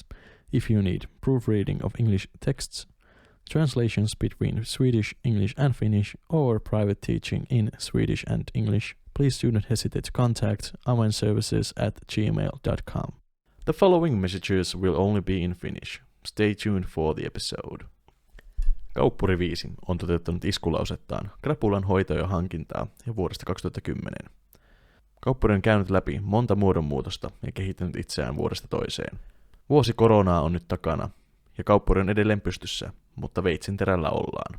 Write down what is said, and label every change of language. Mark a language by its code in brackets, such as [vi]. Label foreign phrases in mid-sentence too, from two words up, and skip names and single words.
[en] If you need proofreading of English texts, translations between Swedish, English and Finnish, or private teaching in Swedish and English, please do not hesitate to contact avainservices@gmail.com. The following messages will only be in Finnish. Stay tuned for the episode. [fi] Kauppuri 5 on toteuttanut iskulausettaan krapulan hoitoa ja hankintaa jo vuodesta 2010. Kauppuri on käynyt läpi monta muodonmuutosta ja kehittänyt itseään vuodesta toiseen. Vuosi koronaa on nyt takana ja kauppuri on edelleen pystyssä, mutta veitsin terällä ollaan.